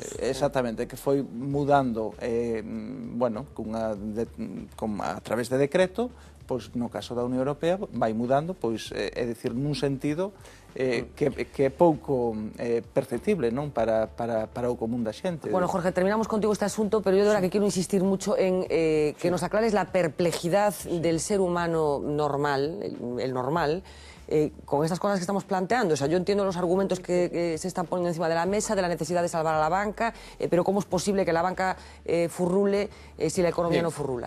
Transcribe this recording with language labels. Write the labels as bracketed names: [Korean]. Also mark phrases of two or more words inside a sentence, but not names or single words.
[Galician] Exactamente, que foi mudando, bueno, a través de decreto, pois no caso da Unión Europea vai mudando, pois é dicir, nun sentido que é pouco perceptible, non, para o común da xente. Bueno, [Spanish] Jorge, terminamos contigo este asunto, pero yo de verdad que quiero insistir mucho en que nos aclares la perplejidad del ser humano normal, el normal, con estas cosas que estamos planteando. O sea, yo entiendo los argumentos que se están poniendo encima de la mesa, de la necesidad de salvar a la banca, pero ¿cómo es posible que la banca furrule si la economía no furrula?